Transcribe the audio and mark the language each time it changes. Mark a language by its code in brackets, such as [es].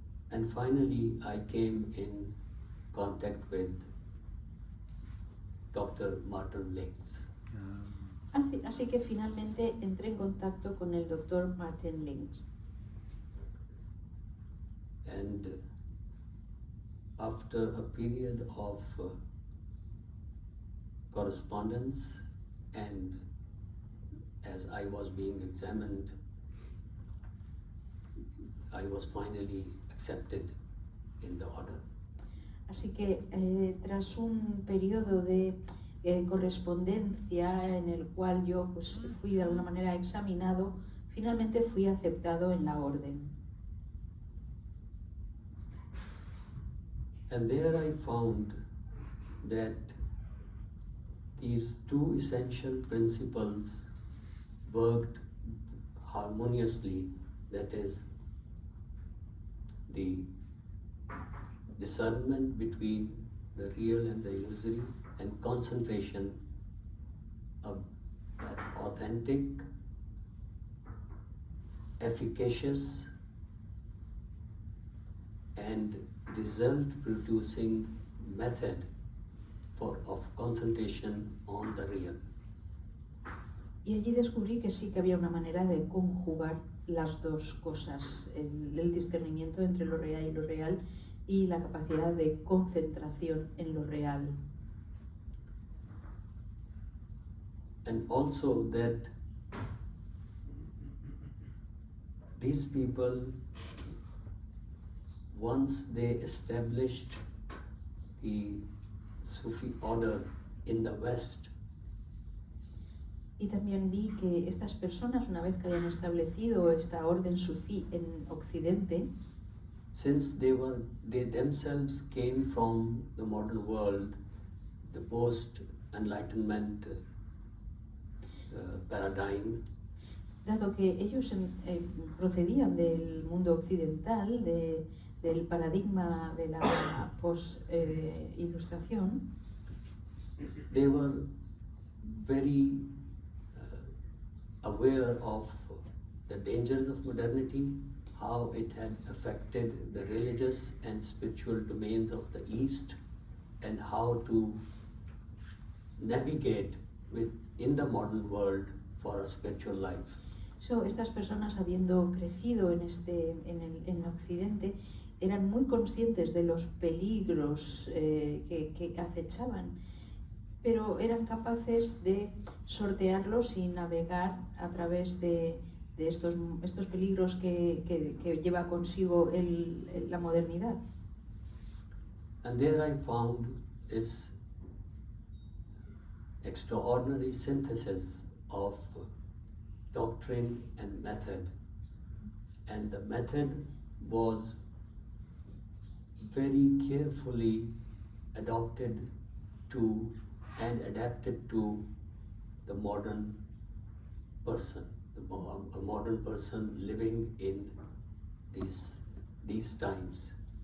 [en] And finally, I came in contact with Dr. Martin Links. [es] Así que finalmente entré en contacto con el doctor Martin Links. [en] And after a period of correspondence, and as I was being examined, I was finally accepted in the order. [es] Así que tras un periodo de correspondencia en el cual yo pues, fui de alguna manera examinado, finalmente fui aceptado en la orden. [en] And there I found that these two essential principles worked harmoniously, that is, the discernment between the real and the illusory, and concentration of authentic, efficacious, and result-producing method of concentration on the real. [es] Y allí descubrí que sí que había una manera de conjugar las dos cosas, el discernimiento entre lo real y la capacidad de concentración en lo real. [en] And also that these people, once they established the Sufi order in the West, [es] y también vi que estas personas, una vez que habían establecido esta orden sufí en Occidente, [en] since they themselves came from the modern world, the post-enlightenment paradigm, [es] dado que ellos procedían del mundo occidental, del paradigma de la post-ilustración, [en] they were very aware of the dangers of modernity, how it had affected the religious and spiritual domains of the East, and how to navigate in the modern world for a spiritual life. [es] So, estas personas, habiendo crecido en Occidente, eran muy conscientes de los peligros que acechaban, pero eran capaces de sortearlos y navegar a través de estos peligros que lleva consigo la modernidad. [en] And there I found this extraordinary synthesis of doctrine and method. And the method was very carefully adopted to and adapted to the modern person, a modern person living in these times.